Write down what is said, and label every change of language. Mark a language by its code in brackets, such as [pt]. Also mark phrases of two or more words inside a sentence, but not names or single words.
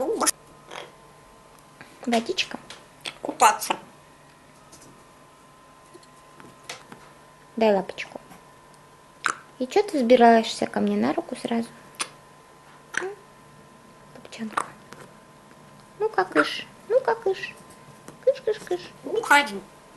[ru] Водичка. Купаться. Дай лапочку. И что ты взбираешься ко мне на руку сразу? Лапчанка. Ну-ка, кыш. Ну-ка, кыш. Кыш-кыш-кыш. Уходи.